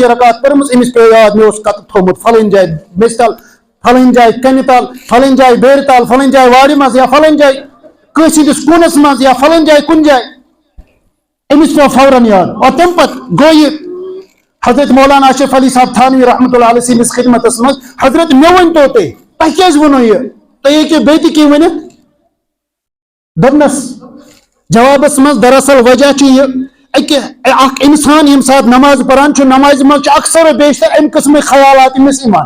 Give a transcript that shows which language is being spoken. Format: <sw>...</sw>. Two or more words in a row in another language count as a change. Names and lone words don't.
<ks>رکعت پٔرمٕژ أمِس پیٚو یاد مےٚ اوس کتٮ۪تھ تھوٚومُت فلٲنۍ جایہِ میٚژِ تل فلٲنۍ جایہِ کنہِ تل فلٲنۍ جایہِ بیرِ تل فلٲنۍ جایہِ وارِ منٛز یا فلٲنۍ جایہِ کٲنٛسہِ ہٕنٛدِس کوٗنس منٛز یا فلٲنۍ جایہِ کُنہِ جایہِ أمِس پیٚو فوراً یاد اور تمہِ پتہٕ گوٚو یہِ حضرت مولانا اشرف علی صاحب تھانوی</ks> <ar>رحمۃ اللہ علیہ</ar> <ks>سٕنٛدِس خدمتس منٛز حضرت مےٚ ؤنۍتو تۄہہِ کیازِ ووٚنوٕ یہِ تُہۍ ہیٚکِو بیٚیہِ تہِ کینٛہہ ؤنِتھ دوٚپنس جوابس منٛز دراصل وجہ چھُ یہِ اکھ انسان ییٚمہِ ساتہٕ نماز پران چھُ نمازِ منٛز چھُ</ks> <ur>اکثر و بیشتر</ur> <ks>امہِ قٕسمٕکۍ خیالات أمِس یِوان</ks>